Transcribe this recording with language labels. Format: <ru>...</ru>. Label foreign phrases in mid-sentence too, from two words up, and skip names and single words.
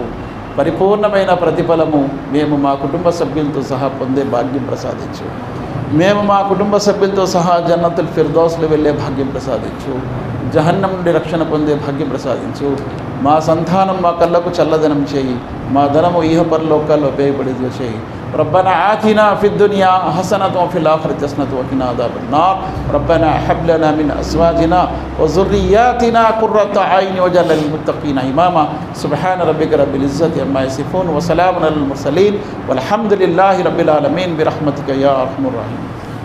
<te>పరిపూర్ణమైన ప్రతిఫలము మేము మా కుటుంబ సభ్యులతో సహా పొందే భాగ్యం ప్రసాదించు. మేము మా కుటుంబ సభ్యులతో సహా జన్నతుల్ ఫిర్దౌస్లో వెళ్ళే భాగ్యం ప్రసాదించు, జహన్నం నుండి రక్షణ పొందే భాగ్యం ప్రసాదించు. మా సంతానం మా కళ్ళకు చల్లదనం చేయి, మా ధనము ఈహపరలోకాల్లో ఉపయోగపడేది చేయి.</te> <ar>ربنا آتنا في الدنيا حسنة وفي الآخرة حسنة وقنا عذاب النار. ربنا هب لنا من أزواجنا وذرياتنا قرة أعين واجعلنا للمتقين إماما. سبحان ربك رب العزة عما يصفون وسلام على المرسلين والحمد لله رب العالمين برحمتك يا أرحم الراحمين.</ar>